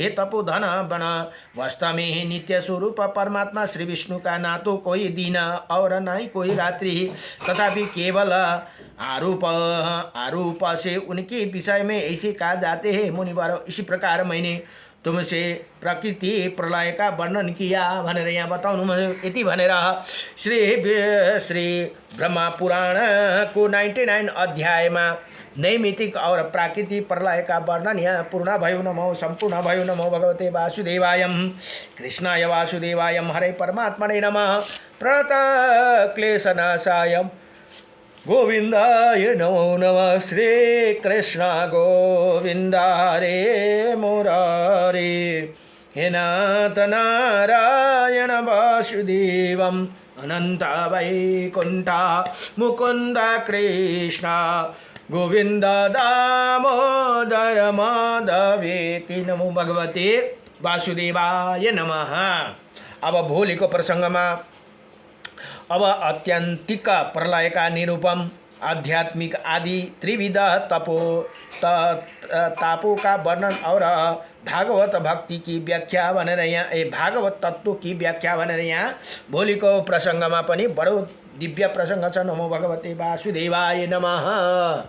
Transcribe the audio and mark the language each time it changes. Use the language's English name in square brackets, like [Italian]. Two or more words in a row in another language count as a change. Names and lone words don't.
[Hindi] हे तपोधन बन, वास्तव में ही नित्य स्वरूप परमात्मा श्री विष्णु का ना तो कोई दिन और ना ही कोई रात्रि, तथापि केवल आरूप से उनके विषय में ऐसे कहा जाते हैं। मुनिवर, इसी प्रकार मैंने तुमसे प्रकृति प्रलय का वर्णन किया [Nepali] भनेर यहाँ बताउनु यति भनेर श्री [Hindi] ब्रह्मा पुराण को 99 अध्यायमा नैमितिक और प्राकृतिक प्रलय का वर्णन यहाँ [Nepali] पूर्ण भयो नमो संपूर्ण भयो [Sanskrit] नमो भगवते वासुदेवाय कृष्णाय वासुदेवाय हरे परमात्मने नमः प्रणत क्लेशनाशाय गोविंदाय नमो नमः श्री कृष्ण गोविंद हरे मुरारे हे नाथ नारायण वासुदेवम् अनंत वैकुंठ मुकुंद कृष्ण गोविंद दामोदर माधवेति नमो भगवते वासुदेवाय नमः। [Nepali] अब भोलिको प्रसंगमा अब [Hindi] आत्यन्तिक प्रलय का निरूपण, आध्यात्मिक आदि त्रिविध तापों का वर्णन और भागवत भक्ति की व्याख्या [Nepali] भनेर यहाँ [Hindi] भागवत तत्व की व्याख्या [Nepali] भनेर यहाँ भोलिको प्रसंगमा पनि बडो दिव्य प्रसंग छ। [Sanskrit] नमो भगवते वासुदेवाय नमः।